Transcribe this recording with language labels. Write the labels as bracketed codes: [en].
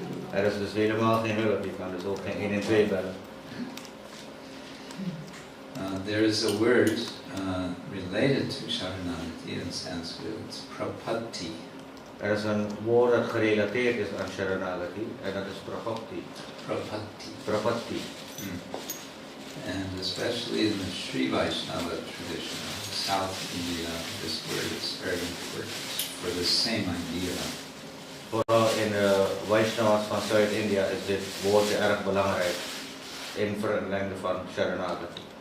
[nl] Er is dus helemaal geen hulp, je kan dus ook geen 112 bellen. [en] There is a word related to Saranagati in Sanskrit, it's prapatti. [nl] Er is een woord dat gerelateerd is aan Saranagati en dat is prapatti. Prapatti. [en] And especially in the Sri Vaishnava tradition of South India, this word is very important for the same idea. [nl] Vooral in de Vaishnavas van Zuid-India is dit woordje erg belangrijk in verlengde van Saranagati.